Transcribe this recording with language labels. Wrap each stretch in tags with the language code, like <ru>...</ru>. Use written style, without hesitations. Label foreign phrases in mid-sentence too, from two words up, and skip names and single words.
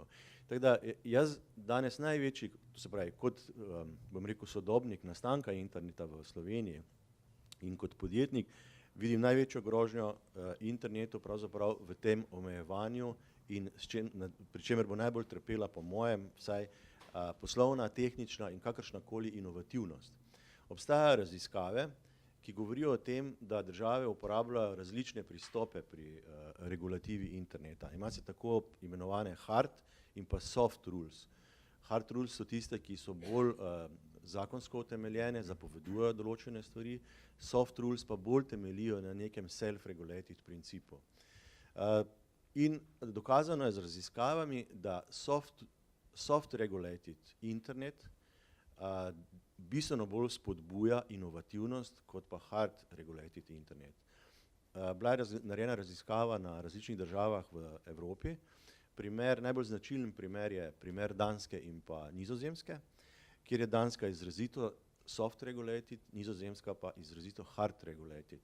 <sl>Tako da jaz danes največji, to se pravi, kot bom rekel sodobnik nastanka interneta v Sloveniji in kot podjetnik, vidim največjo grožnjo internetu pravzaprav v tem omejevanju in pri čemer bo najbolj trpela po mojem vsaj poslovna, tehnična in kakršnakoli inovativnost. Obstajajo raziskave, ki govorijo o tem, da države uporabljajo različne pristope pri regulativi interneta. Ima se tako imenovane hard in pa</sl> <en>soft rules. Hard rules</en> <sl>so tiste, ki so bolj zakonsko utemeljene, zapovedujejo določene stvari,</sl> <en>soft rules</en> <sl>pa bolj temeljijo na nekem self-regulated principu. In dokazano je z raziskavami, da</sl> <en>soft regulated internet</en> <sl>bistveno bolj spodbuja inovativnost kot pa</sl> <en>hard regulated internet.</en> <sl>Bila je narejena raziskava na različnih državah v Evropi. Najbolj značilen primer je primer Danske in pa Nizozemske, kjer je Danska izrazito</sl> <en>soft regulated,</en> <sl>Nizozemska pa izrazito</sl> <en>hard regulated.</en>